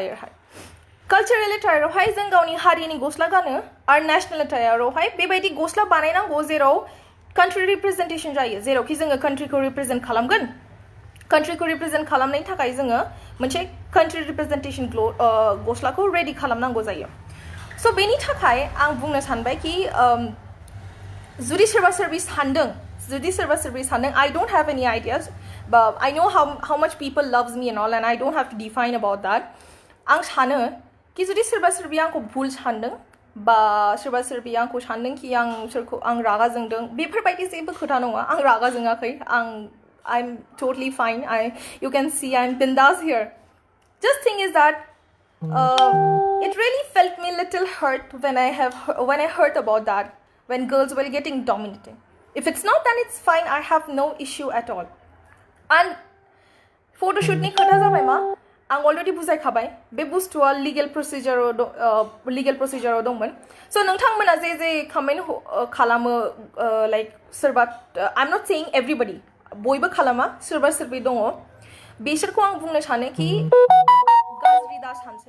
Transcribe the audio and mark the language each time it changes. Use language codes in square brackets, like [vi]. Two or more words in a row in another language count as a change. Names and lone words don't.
[brx] एटायरावहाय जों गावनि हारिनि गस्ला गानो आरो नेशनेल एटायरावहाय बेबायदि गस्ला बानायनांगौ जेराव कान्ट्रि रिप्रेजेन्टेसन जायो जेरावखि जोङो कान्ट्रिखौ रिप्रेजेन्ट खालामगोन कान्ट्रिखौ रिप्रेजेन्ट खालामनायनि थाखाय जोङो मोनसे कान्ट्रि रिप्रेजेन्टेसन गस्लाखौ रेडि खालामनांगौ जायो स' बेनि थाखाय आं बुंनो सानबाय कि जुदि सोरबा सोरबि सानदों [en] I don't have any ideas but I know how much people loves me and all and I don't have to define about that [brx] आं सानो कि जुदि सोरबा सोरबि आंखौ भुल सानदों बा सोरबा सोरबि आंखौ सानदों कि आं रागा जोंदों बेफोरबायदि जेबो खोथा नङा आं रागा जोङाखै [en] I'm totally fine you can see I'm bindas here just thing is that it really felt me a little hurt when I heard about that when girls were getting dominated if it's not then it's fine I have no issue at all and photoshoot [brx] ni khata jabai ma आं अलरेडि बुजायखाबाय बे बुस्थुआ लिगेल प्रसिजाराव दंमोन स' नोंथांमोना जे कमेन्ट खालामो लाइक सोरबा [en] I am not saying everybody [brx] बयबो खालामा सोरबा सोरबि दङ बिसोरखौ आं बुंनो सानो कि गाज्रि दा सानसै